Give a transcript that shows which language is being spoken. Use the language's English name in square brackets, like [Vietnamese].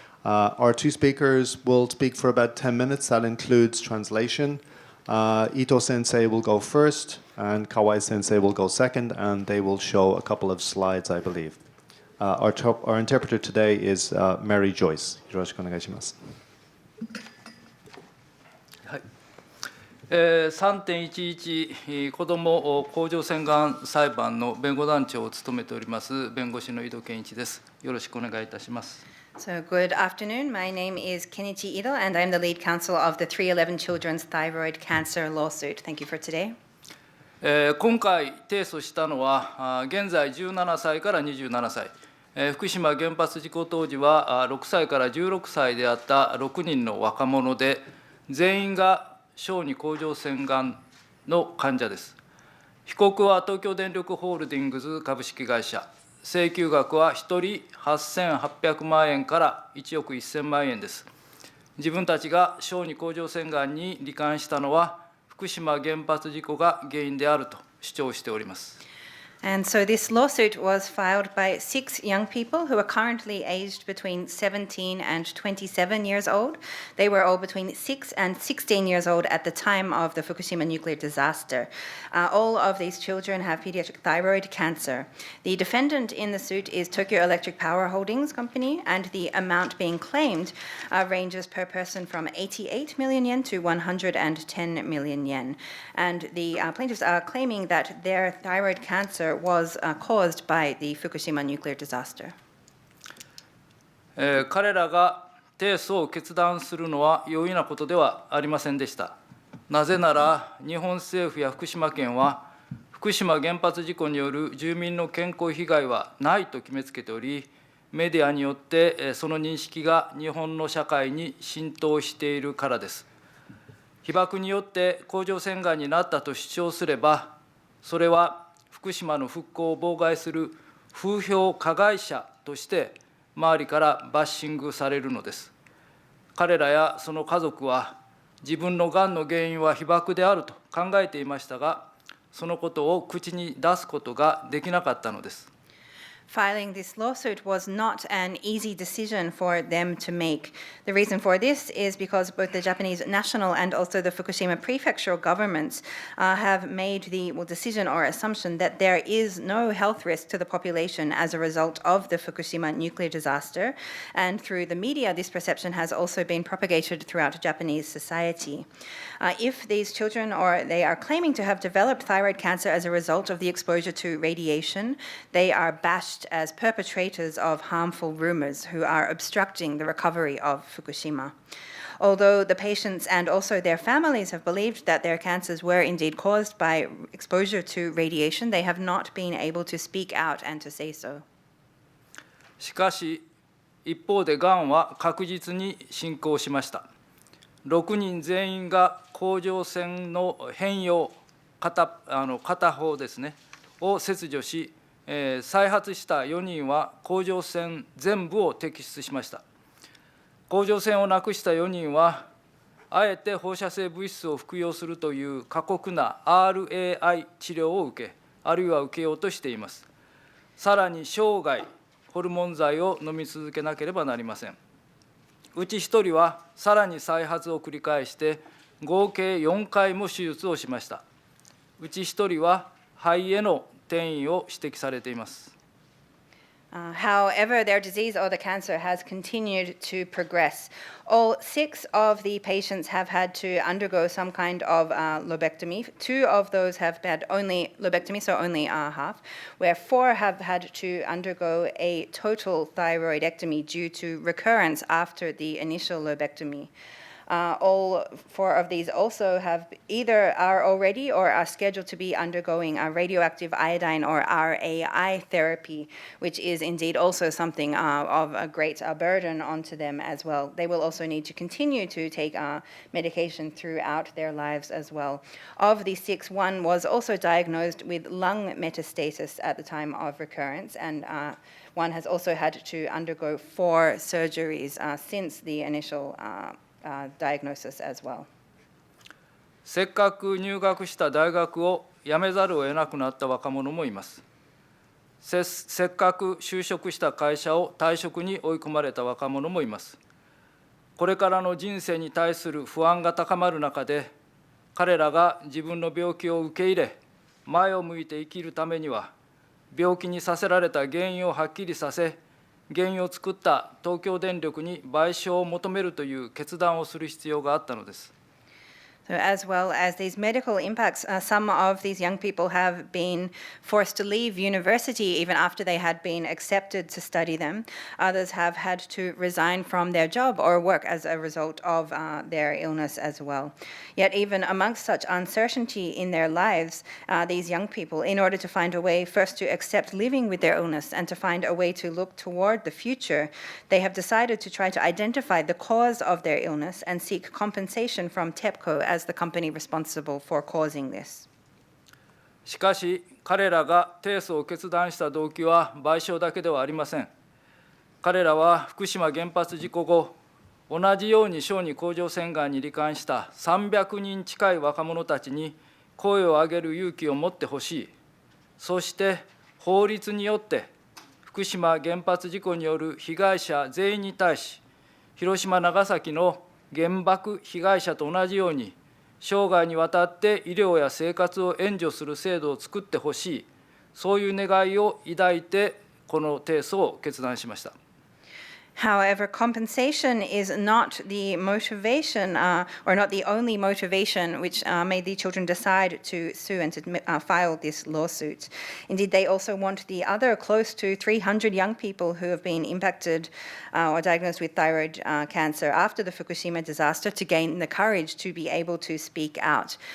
[English] Our 2 speakers will speak for about 10 minutes. That includes translation. Ito Sensei will go first, and Kawai Sensei will go second, and they will show a couple of slides, I believe. Our interpreter today is Mary Joyce. [Japanese] よろしくお願いします。 3.11子ども甲状腺がん裁判の弁護団長を務めております弁護士の井戸健一です。よろしくお願いいたします。 [English] So good afternoon. My name is Kenichi Ido, and I'm the lead counsel of the 311 children's thyroid cancer lawsuit. Thank you for today. [Japanese] 今回提訴したのは現在17歳から27歳、福島原発事故当時は6歳から16歳であった6人の若者で、全員が小児甲状腺がんの患者です。被告は東京電力ホールディングス株式会社、請求額は1人8800万円から1億1000万円です。自分たちが小児甲状腺がんに罹患したのは福島原発事故が原因であると主張しております。 [English] And so this lawsuit was filed by 6 young people who are currently aged between 17 and 27 years old. They were all between 6 and 16 years old at the time of the Fukushima nuclear disaster. All of these children have pediatric thyroid cancer. The defendant in the suit is Tokyo Electric Power Holdings Company, and the amount being claimed ranges per person from 88 million yen to 110 million yen. And the plaintiffs are claiming that their thyroid cancer was caused by the Fukushima nuclear disaster. [Japanese] 彼らが提訴を決断するのは容易なことではありませんでした。なぜなら、日本政府や福島県は、福島原発事故による住民の健康被害はないと決めつけており、メディアによってその認識が日本の社会に浸透しているからです。被爆によって甲状腺がんになったと主張すれば、それは福島の復興を妨害する風評加害者として周りからバッシングされるのです。彼らやその家族は自分のがんの原因は被爆であると考えていましたが、そのことを口に出すことができなかったのです。 [English] Filing this lawsuit was not an easy decision for them to make. The reason for this is because both the Japanese national and also the Fukushima prefectural governments have made the decision or assumption that there is no health risk to the population as a result of the Fukushima nuclear disaster. And through the media, this perception has also been propagated throughout Japanese society. If these children or they are claiming to have developed thyroid cancer as a result of the exposure to radiation, they are bashed as perpetrators of harmful rumors who are obstructing the recovery of Fukushima. Although the patients and also their families have believed that their cancers were indeed caused by exposure to radiation, they have not been able to speak out and to say so. [Japanese] しかし、一方でがんは確実に進行しました。 6人全員が甲状腺の変容、片方ですね、を切除し、再発した4人は甲状腺全部を摘出しました。甲状腺をなくした4人は、あえて放射性物質を服用するという過酷な RAI 治療を受け、あるいは受けようとしています。さらに生涯、ホルモン剤を飲み続けなければなりません。うち1人はさらに再発を繰り返して、合計4回も手術をしました。うち1人は肺への転移を指摘されています。 [English] However, their disease or the cancer has continued to progress. All 6 of the patients have had to undergo some kind of lobectomy. 2 of those have had only lobectomy, so only half, where 4 have had to undergo a total thyroidectomy due to recurrence after the initial lobectomy. All 4 of these also have either are already or are scheduled to be undergoing radioactive iodine or RAI therapy, which is indeed also something of a great burden onto them as well. They will also need to continue to take medication throughout their lives as well. Of the 6, 1 was also diagnosed with lung metastasis at the time of recurrence, and 1 has also had to undergo 4 surgeries since the initial diagnosis as well. [Japanese] せっかく入学した大学を辞めざるを得なくなった若者もいます。せっかく就職した会社を退職に追い込まれた若者もいます。これからの人生に対する不安が高まる中で、彼らが自分の病気を受け入れ、前を向いて生きるためには、病気にさせられた原因をはっきりさせ、原因を作った東京電力に賠償を求めるという決断をする必要があったのです。 [English] So as well as these medical impacts, some of these young people have been forced to leave university even after they had been accepted to study them. Others have had to resign from their job or work as a result of their illness as well. Yet even amongst such uncertainty in their lives, these young people, in order to find a way first to accept living with their illness and to find a way to look toward the future, they have decided to try to identify the cause of their illness and seek compensation from TEPCO as the company responsible for causing this. [Japanese] しかし、彼らが提訴を決断した動機は賠償だけではありません。彼らは福島原発事故後、同じように小児甲状腺がんに罹患した300人近い若者たちに声を上げる勇気を持ってほしい。そして法律によって福島原発事故による被害者全員に対し、広島・長崎の原爆被害者と同じように、生涯にわたって医療や生活を援助する制度を作ってほしい、そういう願いを抱いて、この提訴を決断しました。 [English] However, compensation is not the motivation or not the only motivation which made the children decide to sue and to file this lawsuit. Indeed, they also want the other close to 300 young people who have been impacted or diagnosed with thyroid cancer after the Fukushima disaster to gain the courage to be able to speak out.